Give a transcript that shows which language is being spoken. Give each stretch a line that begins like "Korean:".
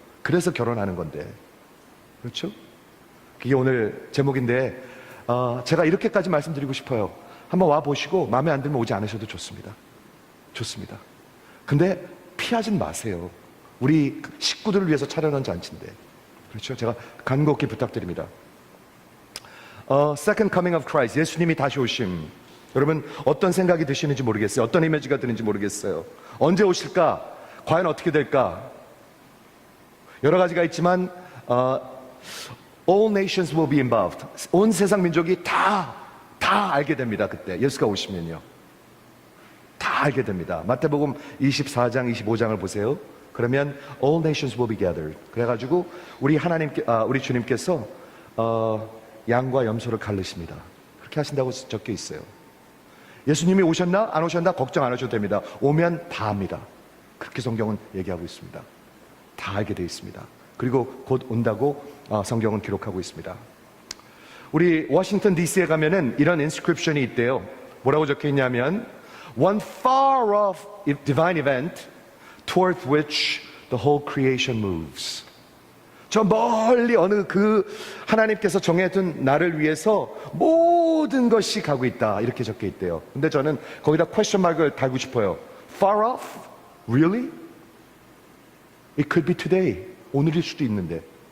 Korean: 그래서 결혼하는 건데, 그렇죠? 그게 오늘 제목인데, 제가 이렇게까지 말씀드리고 싶어요. 한번 와 보시고 마음에 안 들면 오지 않으셔도 좋습니다. 좋습니다. 근데 피하진 마세요. 우리 식구들을 위해서 차려놓은 잔치인데, 그렇죠? 제가 간곡히 부탁드립니다.
English: Second coming of Christ,
Korean: 예수님이 다시 오심. 여러분 어떤 생각이 드시는지 모르겠어요. 어떤 이미지가 드는지 모르겠어요. 언제 오실까? 과연 어떻게 될까? 여러 가지가 있지만
English: All nations will be involved.
Korean: 온 세상 민족이 다 알게 됩니다. 그때 예수가 오시면요, 다 알게 됩니다. 마태복음 24장 25장을 보세요. 그러면
English: All nations will be gathered.
Korean: 그래가지고 우리 주님께서 양과 염소를 가르십니다. 그렇게 하신다고 적혀 있어요. 예수님이 오셨나 안 오셨나 걱정 안 하셔도 됩니다. 오면 다 압니다. 그렇게 성경은 얘기하고 있습니다. 다 알게 되어 있습니다. 그리고 곧 온다고 성경은 기록하고 있습니다. 우리 워싱턴 DC에 가면은 이런 인스크립션이 있대요. 뭐라고 적혀 있냐면,
English: One far off divine event toward which the whole creation moves.
Korean: 저 멀리 어느 그 하나님께서 정해둔 나를 위해서 모든 것이 가고 있다, 이렇게 적혀 있대요. 근데 저는 거기다 퀘스천 마크를 달고 싶어요.
English: Far off? Really? It could be today.
Korean: 오늘일 수도 있는데.